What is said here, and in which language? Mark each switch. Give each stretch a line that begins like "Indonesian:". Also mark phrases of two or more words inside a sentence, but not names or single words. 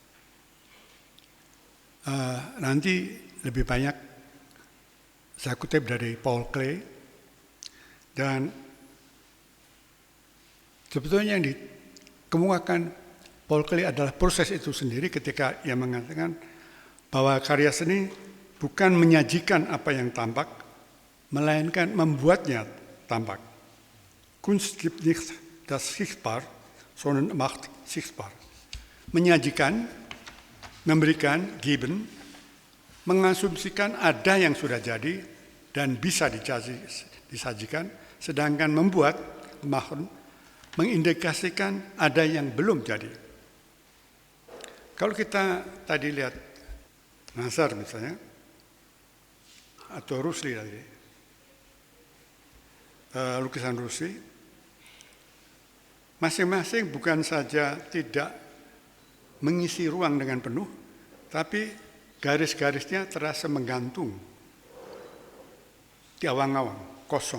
Indonesian: Nanti lebih banyak saya kutip dari Paul Klee, dan sebetulnya yang dikemukakan Paul Klee adalah proses itu sendiri ketika ia mengatakan bahwa karya seni bukan menyajikan apa yang tampak, melainkan membuatnya tampak.
German: Kunst gibt nicht das sichtbar, sondern macht sichtbar.
Indonesian: Menyajikan, memberikan, geben, mengasumsikan ada yang sudah jadi dan bisa disajikan, sedangkan membuat, mengindikasikan ada yang belum jadi. Kalau kita tadi lihat Nasar misalnya, atau Rusli tadi, lukisan Rusli, masing-masing bukan saja tidak mengisi ruang dengan penuh, tapi garis-garisnya terasa menggantung di awang-awang, kosong.